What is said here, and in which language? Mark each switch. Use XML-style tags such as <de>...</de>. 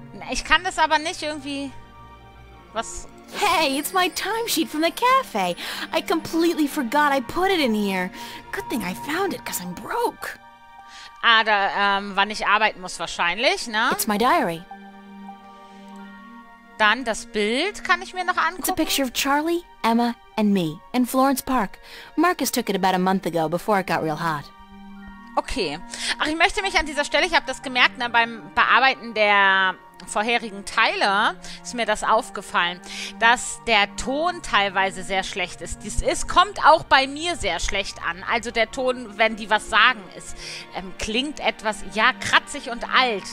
<de>Ich kann das aber nicht irgendwie... Was...</de> <en>Hey, it's my timesheet from the cafe. I completely forgot I put it in here. Good thing I found it, because I'm broke.</en> <de>Ah, da, wann ich arbeiten muss wahrscheinlich, ne?</de> <en>It's my diary.</en> <de>Dann das Bild kann ich mir noch</de> <en>It's a</en> <de>angucken.</de> <en>picture of Charlie, Emma, and me in Florence Park. Marcus took it about a month ago before it got real hot. Okay.</en> <de>Ach, ich möchte mich an dieser Stelle, ich habe das gemerkt, ne, beim Bearbeiten der vorherigen Teile ist mir das aufgefallen, dass der Ton teilweise sehr schlecht ist. Kommt auch bei mir sehr schlecht an. Also der Ton, wenn die was sagen, klingt etwas, ja, kratzig und alt.</de>